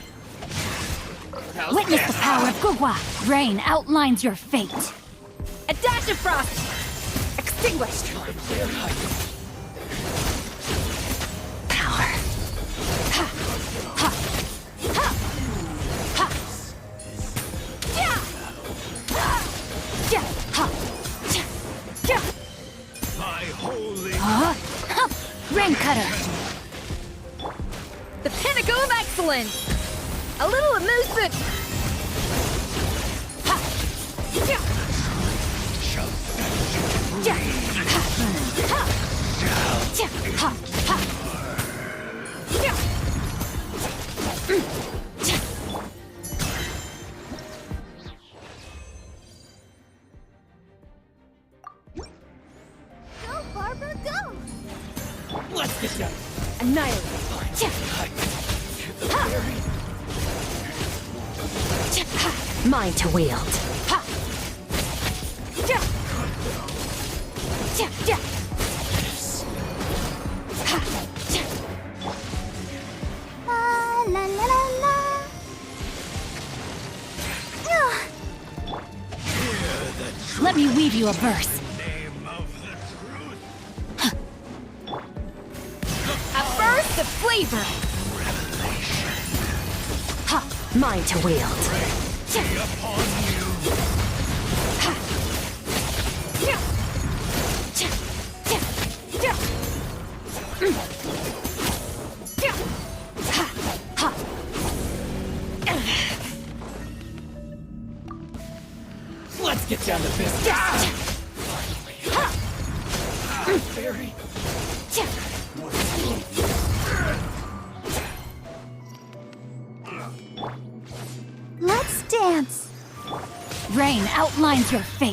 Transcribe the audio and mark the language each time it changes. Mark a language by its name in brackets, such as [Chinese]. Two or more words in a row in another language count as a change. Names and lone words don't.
[English] Witness the power of Gugwa. Rain outlines your fate. A dash of frost! Extinguished! Power. Ha! Ha! Ha! Ha! Yeah! Ha! Yeah! Ha! Yeah! My holy... Ha! Rain cutter. The pinnacle of excellence! A little amusement! Ha! Yeah! Yeah! Ha! Ha! Yeah! Ha! Ha! Yeah! Go, Barbara, go! Let's get down. Annihilate! Mine to wield. Ha! Ja! Ja! Ja! Ha! Ja! La la la la la. Let me weave you a verse. Name of the truth. A burst of flavor! Ha! Mine to wield. Be upon you. Ha! Ja! Ja! Ja! Ja! Ja! Ha! Ha! get down to business. Very. Let's dance. Rain outlines your fate.